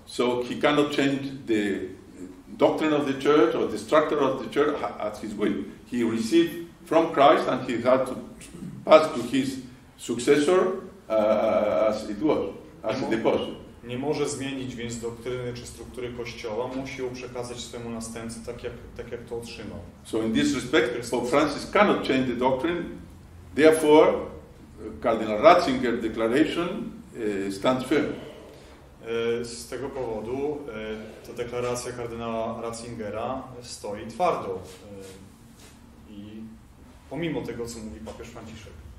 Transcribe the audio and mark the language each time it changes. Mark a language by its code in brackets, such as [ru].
[en] So he cannot change the doctrine of the church or the structure of the church as his will. He received from Christ and he had to pass to his successor as it was, as a deposit. [pl] nie może zmienić więc doktryny czy struktury Kościoła, musi ją przekazać swojemu następcy tak jak to otrzymał. [en] So in this respect, Pope Francis cannot change the doctrine. Therefore, Cardinal Ratzinger's declaration stands firm. [pl] Z tego powodu ta deklaracja kardynała Ratzingera stoi twardo i pomimo tego, co mówi papież Franciszek.